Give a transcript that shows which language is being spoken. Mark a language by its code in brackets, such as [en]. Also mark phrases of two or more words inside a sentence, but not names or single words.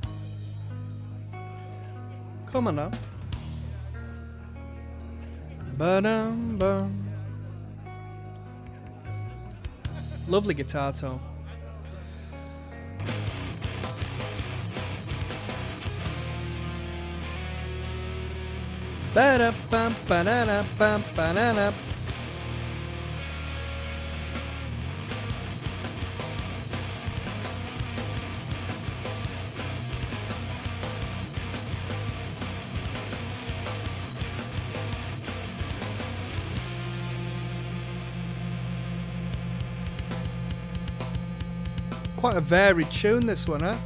[en] Come on now. Ba-dum bum. Lovely guitar tone. Ba-da bum ba-da bum ba-da. Quite a varied tune, this one, eh?